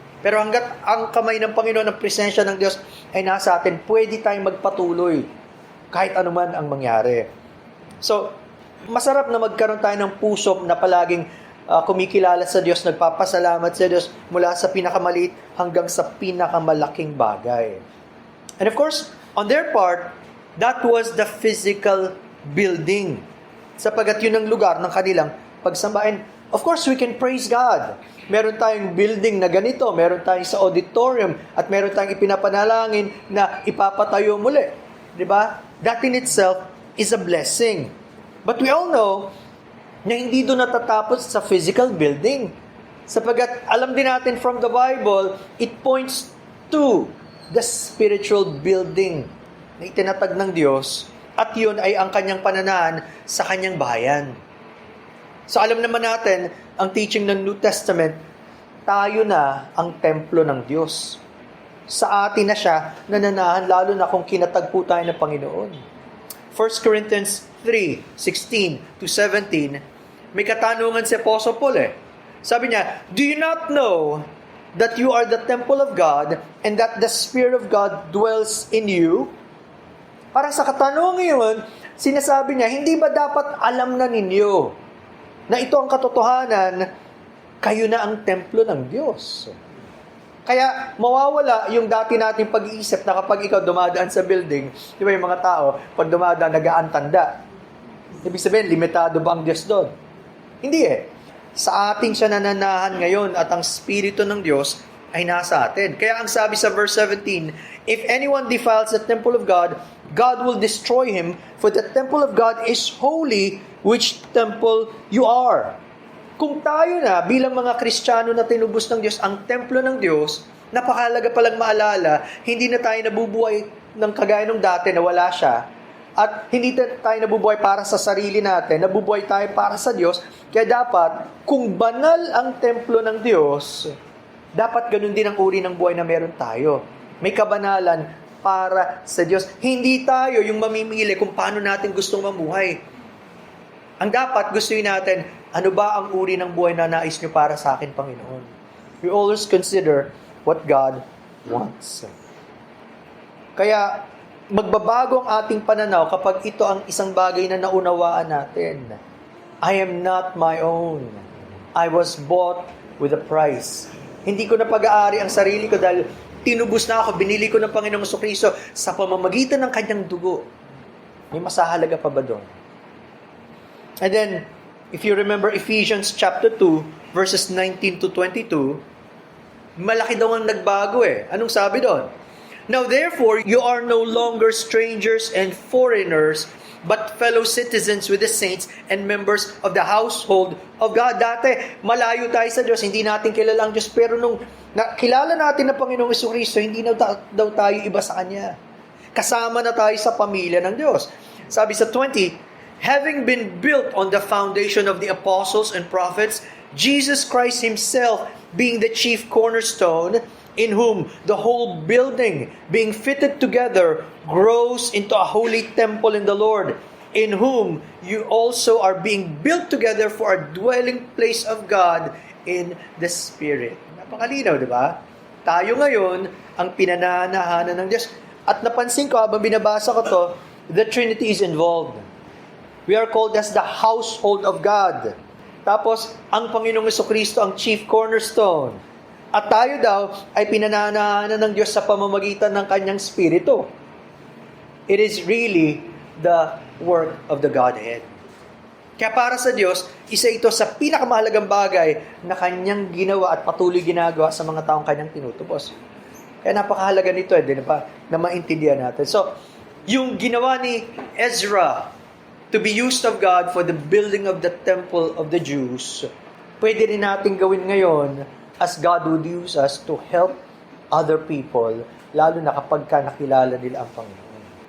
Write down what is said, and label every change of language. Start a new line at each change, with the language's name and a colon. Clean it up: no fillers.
Filipino: Pero hanggat ang kamay ng Panginoon, ang presensya ng Diyos ay nasa atin, pwede tayong magpatuloy kahit anuman ang mangyari. So, masarap na magkaroon tayo ng puso na palaging kumikilala sa Diyos, nagpapasalamat sa Diyos mula sa pinakamaliit hanggang sa pinakamalaking bagay.
English: And of course, on their part, that was the physical building.
Filipino: Sapagat yun ang lugar ng kanilang pagsambahin.
English: Of course, we can praise God.
Filipino: Meron tayong building na ganito, meron tayong sa auditorium, at meron tayong ipinapanalangin na ipapatayo muli. Diba?
English: That in itself is a blessing. But we all know
Filipino: na hindi doon natatapos sa
English: physical building.
Filipino: Sapagkat alam din natin
English: from the Bible, it points to the spiritual building
Filipino: na itinatag ng Diyos, at yun ay ang kanyang pananahan sa kanyang bayan. So alam naman natin, ang teaching ng New Testament, tayo na ang templo ng Diyos. Sa atin na siya nananahan, lalo na kung kinatagpo tayo ng Panginoon.
English: 1 Corinthians 3:16-17,
Filipino: may katanungan si Apostle Paul Sabi niya,
English: do you not know that you are the temple of God and that the Spirit of God dwells in you?
Filipino: Para sa katanungan yun, sinasabi niya, hindi ba dapat alam na ninyo na ito ang katotohanan, kayo na ang templo ng Diyos? Kaya mawawala yung dati nating pag-iisip na kapag ikaw dumadaan sa building, di ba yung mga tao, pag dumadaan, nag-aantanda. Ibig sabihin, limitado ba ang Diyos doon? Hindi Sa atin siya nananahan ngayon at ang Espiritu ng Diyos ay nasa atin. Kaya ang sabi sa verse
English: 17, if anyone defiles the temple of God, God will destroy him, for the temple of God is holy, which temple you are.
Filipino: Kung tayo na bilang mga Kristiyano na tinubos ng Diyos, ang templo ng Diyos, napakahalaga palang maalala, hindi na tayo nabubuhay ng kagaya nung dati na wala siya. At hindi tayo nabubuhay para sa sarili natin, nabubuhay tayo para sa Diyos. Kaya dapat, kung banal ang templo ng Diyos, dapat ganun din ang uri ng buhay na meron tayo. May kabanalan para sa Diyos. Hindi tayo yung mamimili kung paano natin gustong mamuhay. Ang dapat, gustuin natin, ano ba ang uri ng buhay na nais nyo para sa akin, Panginoon?
English: We always consider what God wants.
Filipino: Kaya, magbabago ang ating pananaw kapag ito ang isang bagay na naunawaan natin.
English: I am not my own. I was bought with a price.
Filipino: Hindi ko na pag-aari ang sarili ko dahil tinubos na ako, binili ko ng Panginoong Jesucristo sa pamamagitan ng kanyang dugo. May masahalaga pa ba doon?
English: And then, if you remember
Filipino: Ephesians chapter 2, verses 19 to 22, malaki daw ang nagbago Anong sabi doon?
English: Now therefore, you are no longer strangers and foreigners, but fellow citizens with the saints and members of the household of God.
Filipino: Dati, malayo tayo sa Diyos, hindi natin kilala ang Diyos, pero nung kilala natin ang Panginoong Jesucristo, hindi na daw tayo iba sa Kanya. Kasama na tayo sa pamilya ng Diyos. Sabi sa
English: 20, having been built on the foundation of the apostles and prophets, Jesus Christ Himself being the chief cornerstone, in whom the whole building, being fitted together, grows into a holy temple in the Lord, in whom you also are being built together for a dwelling place of God in the Spirit.
Filipino: Napakalinaw, di ba? Tayo ngayon ang pinananahanan ng Diyos. At napansin ko, habang binabasa ko to,
English: the Trinity is involved. We are called as the household of God.
Filipino: Tapos, ang Panginoong Jesucristo ang chief cornerstone. At tayo daw ay pinananahanan ng Diyos sa pamamagitan ng Kanyang Espiritu.
English: It is really the work of the Godhead.
Filipino: Kaya para sa Diyos, isa ito sa pinakamahalagang bagay na Kanyang ginawa at patuloy ginagawa sa mga taong Kanyang tinutubos. Kaya napakahalaga nito, di ba, na maintindihan natin. So, yung ginawa ni Ezra
English: to be used of God for the building of the temple of the Jews,
Filipino: pwede rin natin gawin ngayon
English: as God would use us to help other people,
Filipino: lalo na kapag nakilala nila ang Panginoon.